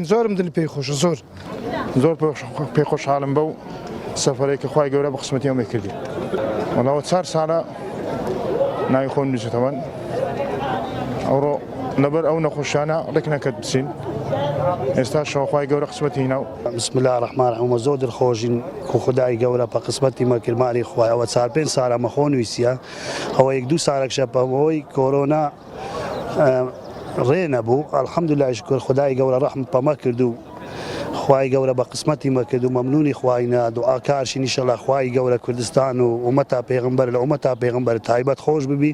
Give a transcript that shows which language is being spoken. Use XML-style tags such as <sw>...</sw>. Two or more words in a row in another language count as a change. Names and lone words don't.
<ckb>زۆرم دڵ پێی خۆشە، زۆر پێی خۆشحاڵم بەو سەفەرێک کە خوای گەورە بە قسمەتی ئەمەی کردی. وەڵاوە 4 ساڵە ناوی خۆم نووسێتەوە ئەوڕۆ لەبەر ئەو نەخۆشیانە ڕێک نەکرد بچین. ئێستا شەوخوای گەورە قسمەتی هیناو.</ckb> <ar>بسم الله الرحمن الرحیم.</ar> <ckb>زۆر دڵخۆشین کە خودای گەورە بە قسمەتی مەکرمانی خوای ئەوە 4-5 ساڵە مە خۆ نووسیە، ئەوە 1-2 ساڵێکشە بەهۆی کۆرۆنا ڕێ نەبوو. ئەلحەمدولیلای شکر خودای گەورە ڕەحم پەمە کرد و خوای گەورە بە قسمەتی مەکرد و مەمنونی خوایە دوعاکارشی ئینشەڵا خوای گەورە کوردستان و ئومەتا پێغەمبەر لە ئومەتا پێغەمبەر تایبەت خۆش ببی.</ckb>